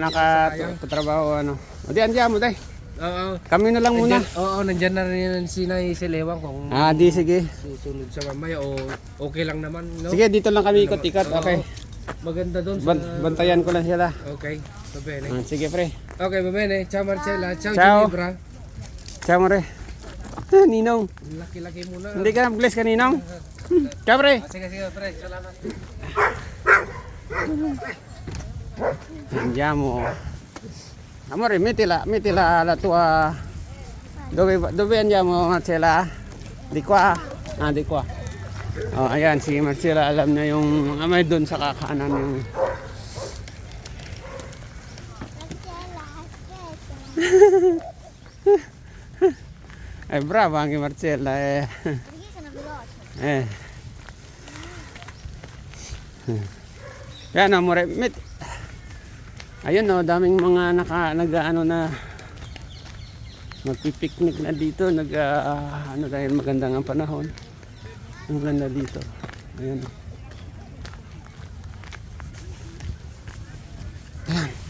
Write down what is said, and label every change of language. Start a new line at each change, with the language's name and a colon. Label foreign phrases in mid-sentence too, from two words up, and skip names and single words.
Filipino: Baka nakatrabaho ano. O di, andiyan mo day. Oo. Kami na lang muna. Oo, nandyan na rin si Nay Silewang kung Di sige. susunod sa mamaya o okay lang naman, no? Sige, dito lang kami ikot-ikot. Oo. Okay. Maganda doon sa... Bantayan ko lang sila.
Italian: Okay, babene.
Filipino: Sige, pre.
Italian: Okay, babene. Ciao Marcela. Ciao, Ciao. Ginebra. Ciao, more.
Filipino: Ninong. Laki-laki muna. Hindi ka na-bless ka, Ninong? Ciao, pre. Sige, sige, pre. Salamat.
Italian: Andiamo. Amore, mettila la tua... Dove andiamo, Marcella? Di qua? Di qua.
Filipino: Oh, ayan, si Marcella alam na yung may doon sa kakanan yung... Ay,
Italian: bravo anche Marcella. Perché sono veloce?
Filipino: Yan, amore. Ayun, no, daming mga nag-ano na magpipiknik na dito, ano dahil maganda ang panahon. Ang ganda dito. Ayun. Ayan.